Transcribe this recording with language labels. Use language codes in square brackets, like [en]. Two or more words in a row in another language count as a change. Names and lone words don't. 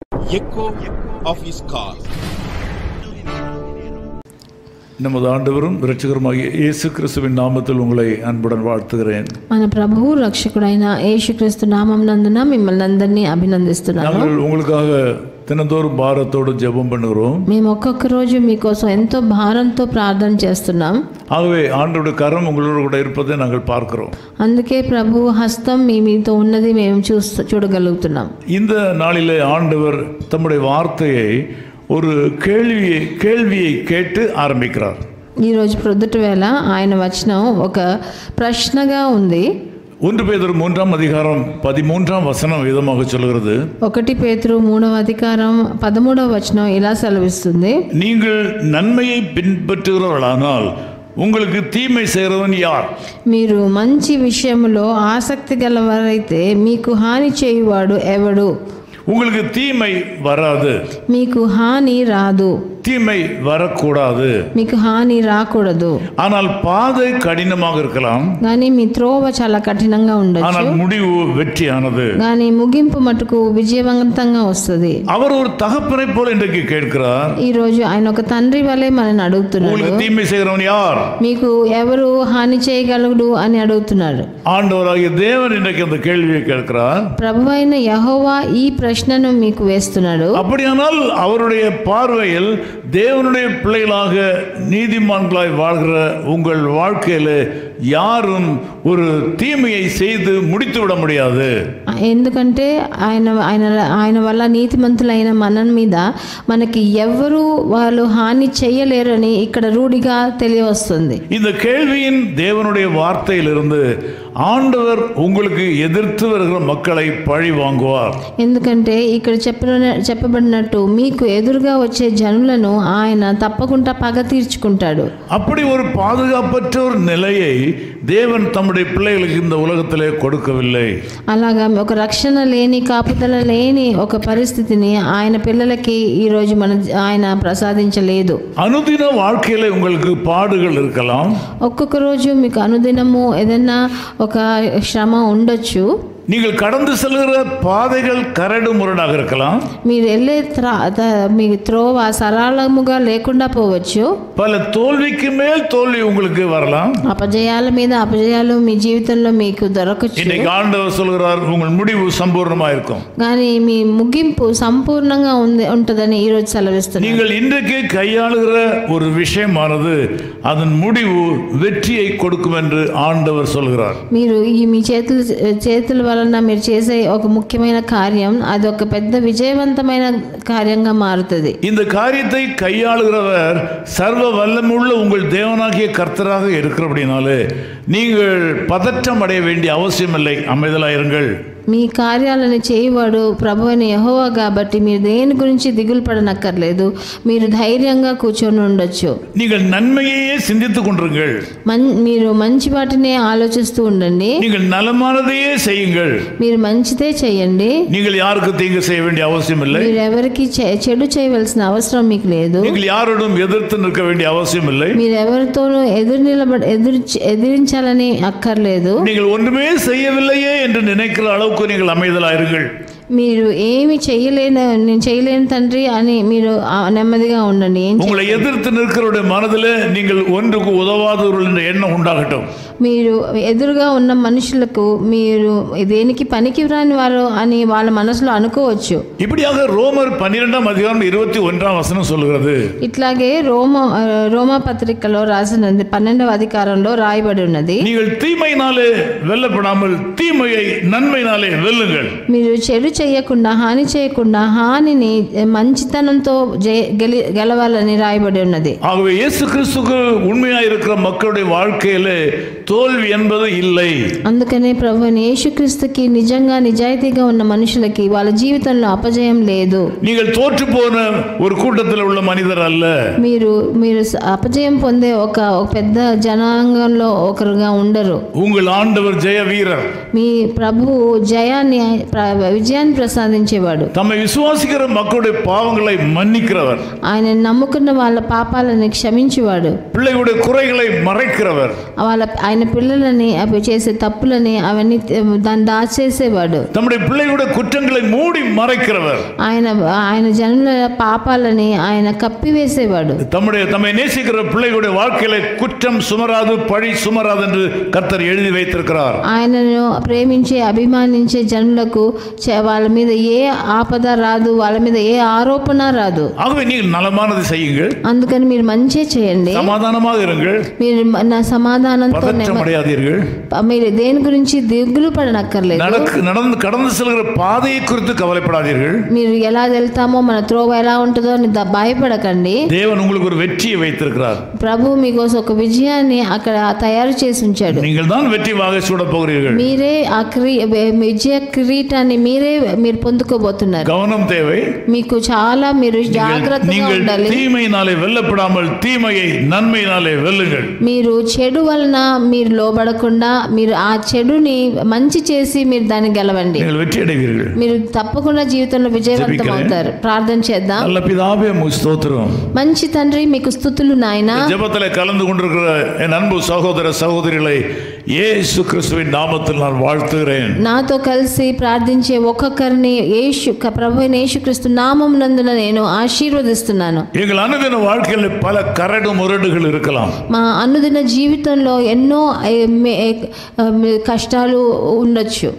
[en] echo of his call. [ta] நமது ஆண்டவரும் இரட்சகருமாகிய இயேசு கிறிஸ்துவின் நாமத்தில் உங்களை அன்புடன் வாழ்த்துகிறேன். [te] మన ప్రభువు రక్షకుడైన యేసుక్రీస్తు నామమునందున మిమ్మల్ని అందరినీ అభినందిస్తున్నాను. [ta] நாங்கள் உங்களுக்காக தினந்தோறும் பாரத்தோடு ஜெபம் பண்ணுகிறோம். [te] మేము ఒక్కొక్క రోజు మీకోసం ఎంతో భారంతో ప్రార్థన చేస్తున్నాం. [ta] ஆகவே ஆண்டவருடைய கரம் உங்களோடு கூட இருப்பதை நாங்கள் பார்க்கிறோம். [te] అందుకే ప్రభువు హస్తం మీ మీతో ఉన్నది మేము చూడగలుగుతున్నాం. [ta] இந்த நாளிலே ஆண்டவர் தம்முடைய வார்த்தையை ஒரு கேள்வியை கேட்டு ஆரம்பிக்கிறார். [te] ఈరోజు ప్రొద్దుట వేళ ఆయన వచనం ఒక ప్రశ్నగా ఉంది. [ta] 1 பேதுரு 3ஆம் அதிகாரம் 13ஆம் வசனம் விதமாக சொல்கிறது. [te] 1 పేతురు 3వ అధికారం 13వ వచనం ఇలా సెలవిస్తుంది. [ta] நீங்கள் நன்மையை பின்பற்றுகிறவர்களானால் உங்களுக்கு தீமை செய்கிறவன் யார்? [te] మీరు మంచి విషయంలో ఆసక్తి గలవారైతే మీకు హాని చేయువాడు ఎవడు? [ta] உங்களுக்கு தீமை வராது, [te] మీకు హాని రాదు, [ta] தீமை வரக்கூடாது. [te] మీకు హాని రాకూడదు. [ta] ஆனால் பாதை கடினமாக இருக்கலாம், [te] కానీ మీ త్రోవ చాలా కఠినంగా ఉండొచ్చు, [ta] ஆனால் முடிவு வெற்றியானது. [te] కానీ ముగింపు మటుకు విజయవంతంగా వస్తుంది. [ta] அவர் ஒரு தகப்பனை போல இன்றைக்கு கேட்கிறார். [te] ఈ రోజు ఆయన ఒక తండ్రి వలె మనల్ని అడుగుతున్నాడు. [ta] உங்களுக்கு தீமை செய்கிறவன் யார்? [te] మీకు ఎవరు హాని చేయగలడు అని అడుగుతున్నాడు. [ta] ஆண்டவராகிய தேவன் இன்றைக்கு அந்த கேள்வியை கேட்கிறார். [te] ప్రభువైన యెహోవా ఈ ప్రశ్నను మీకు వేస్తున్నాడు. [ta] அப்படியானால் அவருடைய பார்வையில் தேவனுடைய பிள்ளைகளாக நீதிமான்களாய் வாழ்கிற உங்கள் வாழ்க்கையில யாரும் ஒரு தீமையை செய்து முடித்து விட முடியாது. [te] ఎందుకంటే ఆయన ఆయన ఆయన వల్ల నీతిమంతులైన మన మీద మనకి ఎవరు వాళ్ళు హాని చేయలేరని ఇక్కడ రూఢిగా తెలియవస్తుంది. [ta] இந்த கேள்வியின் தேவனுடைய வார்த்தையிலிருந்து ஆண்டவர் உங்களுக்கு எதிர்த்து வருகிற மக்களை பழி வாங்குவார். [te] ఎందుకంటే ఇక్కడ చెప్పబడినట్టు మీకు ఎదురుగా వచ్చే జనులను ఆయన తప్పకుండా పగ తీర్చుకుంటాడు. [ta] அப்படி ஒரு பாதுகாப்பற்ற ஒரு நிலையை தேவன் தம்முடைய பிள்ளைகளுக்கு இந்த உலகத்திலே கொடுக்கவில்லை. [te] అలాగా ఒక రక్షణ లేని కాపుదల లేని ఒక పరిస్థితిని ఆయన పిల్లలకి ఈ రోజు ఆయన ప్రసాదించలేదు. [ta] అనుదిన வாழ்க்கையில உங்களுக்கு பாடுகள் இருக்கலாம். [te] ఒక్కొక్క రోజు మీకు అనుదినము ఏదైనా ఒక శ్రమ ఉండొచ్చు. [ta] நீங்கள் கடந்து செல்கிற பாதைகள் கரடு முரடாக இருக்கலாம். [te] మీరు వెళ్ళే మీ త్రోవ సరళముగా లేకుండా పోవచ్చు. [ta] பல தோல்விக்கு மேல் தோல்வி உங்களுக்கு வரலாம். [te] అపజయాల మీద అపజయాలు మీ జీవితంలో మీకు దొరకచ్చు. [ta] இன்னைக்கு ஆண்டவர் சொல்கிறார், உங்கள் முடிவு சம்பூர்ணமா இருக்கும். [te] కానీ మీ ముగింపు సంపూర్ణంగా ఉంటుందని ఈ రోజు సెలవిస్తున్నారు. [ta] நீங்கள் இன்றைக்கு கையாளுகிற ஒரு விஷயமானது அதன் முடிவு வெற்றியை கொடுக்கும் என்று ஆண்டவர் சொல்கிறார். [te] మీరు మీ చేతుల వలన మీరు చేసే ఒక ముఖ్యమైన కార్యం అది ఒక పెద్ద విజయవంతమైన కార్యంగా మారుతుంది. [ta] இந்த காரியத்தை கையாளுகிறவர் சர்வ வல்லமுள்ள உங்கள் தேவனாகிய கர்த்தராக இருக்கிறபடினாலே நீங்கள் பதற்றம் அடைய வேண்டிய அவசியம் இல்லை. அமைதலாயிருங்கள். [te] మీ కార్యాలను చేయవాడు ప్రభువైన యెహోవా కాబట్టి మీరు దేని గురించి దిగులు పడనక్కర్లేదు. మీరు ధైర్యంగా కూర్చొని ఉండొచ్చు. [ta] நீங்கள் நன்மையே சிந்தித்துக் கொண்டிருங்கள். [te] మీరు మంచి వాటినే ఆలోచిస్తూ ఉండండి. [ta] நீங்கள் நலமானதையே செய்யுங்கள். [te] మీరు మంచిదే చేయండి. [ta] நீங்கள் யாருக்கு தீங்கு செய்ய வேண்டிய அவசியம் இல்லை. [te] మీరు ఎవరికి చెడు చేయవలసిన అవసరం మీకు లేదు. [ta] நீங்கள் யாரோடும் எதிர்த்து நிற்க வேண்டிய அவசியம் இல்லை. [te] మీరు ఎవరితోనూ ఎదిరించాలని అక్కర్లేదు. [ta] நீங்கள் ஒன்றுமே செய்யவில்லையே என்று நினைக்கிற அளவுக்கு நீங்கள் அமைதலாயிருங்கள். [te] మీరు ఏమి నేను చేయలేని తండ్రి అని మీరు నెమ్మదిగా ఉండండి. [ta] உங்களை எதிர்த்து நிற்கிறவருடைய மனதிலே நீங்கள் ஒன்றுக்கு உதவாதவர்கள் என்ற எண்ணம் உண்டாகட்டும். [te] మీరు ఎదురుగా ఉన్న మనుషులకు మీరు దేనికి పనికి రాని వారు అని వాళ్ళ మనసులో అనుకోవచ్చు. [ta] இப்படியாக ரோமர் 12ஆம் அதிகாரம் 21ஆம் வசனம் சொல்கிறது. [te] ఇట్లాగే రోమా పత్రికలో రాసినది 12వ అధికారంలో రాయబడి ఉన్నది. [ta] நீங்கள் தீமையினாலே வெல்லப்படாமல் தீமையை நன்மையினாலே வெல்லுங்கள். [te] మీరు చెడు చేయకుండా హాని చేయకుండా హానిని మంచితనంతో గెలవాలని రాయబడి ఉన్నది. [ta] ஆகவே இயேசு கிறிஸ்துவுக்கு உண்மையாக இருக்கிற மக்களுடைய வாழ்க்கையிலே தோல்வி என்பது இல்லை. [te] అందుకనే ప్రభువైన యేసుక్రీస్తుకి నిజంగా నిజాయితీగా ఉన్న మనుషులకి వాళ్ళ జీవితంలో అపజయం లేదు. [ta] நீங்கள் தோற்று போன ஒரு கூட்டத்தில் உள்ள மனிதர் அல்ல. [te] మీరు అపజయం పొందే ఒక పెద్ద జనాంగంలో ఒకరుగా ఉండరు. [ta] உங்கள் ஆண்டவர் ஜெய வீரர். [te] మీ ప్రభువు విజయాన్ని ప్రసాదించేవాడు. [ta] தம்மை விசுவாசிக்கிற மக்களுடைய பாவங்களை மன்னிக்கிறவர். [te] ఆయన నమ్ముకున్న వాళ్ళ పాపాలను క్షమించేవాడు. [ta] பிள்ளைகளுடைய குறைகளை மறைக்கிறவர். [te] ఆయన ఆయన పిల్లలని అవి చేసే తప్పులని అవన్నీ దాన్ని దాచేసేవాడు. [ta] தம்முடைய பிள்ளைகளுடைய குற்றங்களை மூடி மறைக்கிறவர். [te] ఆయన జనుల పాపాలని ఆయన కప్పివేసేవాడు. [ta] தம்மை நேசிக்கிற பிள்ளைகளுடைய வாழ்க்கையில குற்றம் சுமராது பழி சுமராது என்று கர்த்தர் எழுதி வைத்திருக்கிறார். [te] ఆయనను ప్రేమించే అభిమానించే జనులకు వాళ్ళ మీద ఏ ఆపద రాదు, వాళ్ళ మీద ఏ ఆరోపణ రాదు. [ta] ஆகவே நீங்கள் நலமானது செய்யுங்கள், [te] అందుకని మీరు మంచి చేయండి, [ta] సమాధానமாக இருங்கள், [te] మీరు నా సమాధానంతో [ta] పడయాదీர்கள், [te] మీరు దేని గురించి దిగులు పడనక్కర్లేదు, [ta] கடந்து செல்கிற பாதையை குறித்து கவலைப்படாதீர்கள், [te] మీరు ఎలా వెళ్తామో మన త్రోవ ఎలా ఉంటుందో అని భయపడకండి. [ta] தேவன் உங்களுக்கு ஒரு வெற்றியை வைத்திருக்கிறார். [te] ప్రభు మీకోసం ఒక విజయాన్ని అక్కడ తయారు చేసి ఉంచాడు. [ta] நீங்கள் தான் வெற்றி வாகை சூட போகிறீர்கள். [te] మీరే ఆ విజయ కిరీటాన్ని మీరు పొందుకోబోతున్నారు. [ta] கவனம் தேவை. [te] మీకు చాలా మీరు జాగ్రత్తగా ఉండాలి. [ta] தீமையினாலே வெல்லப்படாமல் தீமையை நன்மையினாலே வெல்லுங்கள். [te] మీరు చెడు వలన మీరు లోబడకుండా మీరు ఆ చెడుని మంచి చేసి మీరు దాన్ని గెలవండి. [ta] நீங்கள் வெற்றி அடைவீர்கள். [te] మీరు తప్పకుండా జీవితంలో విజయవంతం అవుతారు. ప్రార్థన చేద్దాం. [ta] நல்ல பிதாவே உமக்கு ஸ்தோத்திரம். [te] మంచి తండ్రి మీకు స్తుతులు నాయనా. [ta] ஜெபத்திலே கலந்து கொண்டிருக்கிற என் அன்பு சகோதர சகோதரிகளை యేసు క్రీస్తువిன் నామములో நான் வாழ்த்துகிறேன். [te] నాతో కలిసి ప్రార్థించే ఒక్కొక్కరిని ప్రభువైన యేసుక్రీస్తు నామమునందున నేను ఆశీర్వదిస్తున్నాను. [ta] எங்கள் அனுதின வாழ்க்கையில் பல கரடு முரடுகள் இருக்கலாம். [te] మా అనుదిన జీవితంలో ఎన్నో కష్టాలు ఉండొచ్చు.